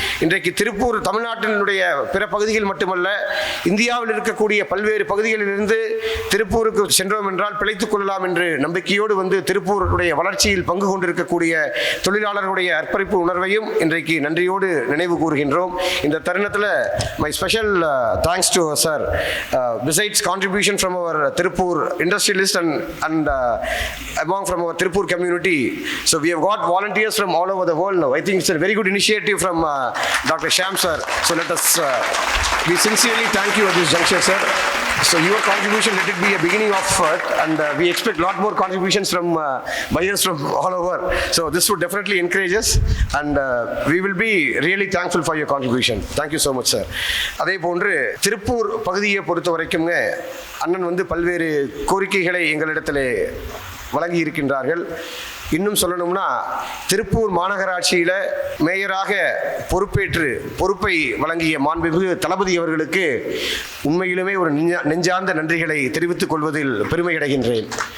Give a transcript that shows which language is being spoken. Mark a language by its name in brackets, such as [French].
[Tamil] இன்றைக்கு திருப்பூர் தமிழ்நாட்டினுடைய பிற பகுதிகள் மட்டுமல்ல, இந்தியாவில் இருக்கக்கூடிய பல்வேறு பகுதிகளிலிருந்து திருப்பூருக்கு சென்றோம் என்றால் பிழைத்துக் கொள்ளலாம் என்று நம்பிக்கையோடு வந்து திருப்பூருடைய வளர்ச்சியில் பங்கு கொண்டிருக்கக்கூடிய தொழிலாளர்களுடைய அர்ப்பணிப்பு உணர்வையும் இன்றைக்கு நன்றியோடு நினைவு கூறுகின்றோம். இந்த தருணத்தில் [English] My special thanks to sir. Besides contribution from our Tirupur industrialist and among from our Tirupur community, so we have got volunteers from all over the world now. I think it's a very good initiative from Dr. Shyam sir. So let us we sincerely thank you at this juncture, sir. So your contribution, let it be a beginning of it, and we expect a lot more contributions from buyers from all over. So this would definitely encourage us, and we will be really thankful for your contribution. Thank you so much, sir. [Tamil] அதே போன்று திருப்பூர் பகுதியை பொறுத்த வரைக்கும்ங்க அண்ணன் வந்து பல்வேறு கோரிக்கைகளை எங்களிடத்தில் வழங்கி இருக்கின்றார்கள். இன்னும் சொல்லணும்னா திருப்பூர் மாநகராட்சியில் மேயராக பொறுப்பேற்று பொறுப்பை வழங்கிய மாண்புமிகு தளபதி அவர்களுக்கு உண்மையிலுமே ஒரு நெஞ்சார்ந்த நன்றிகளை தெரிவித்துக் கொள்வதில் பெருமை அடைகின்றேன்.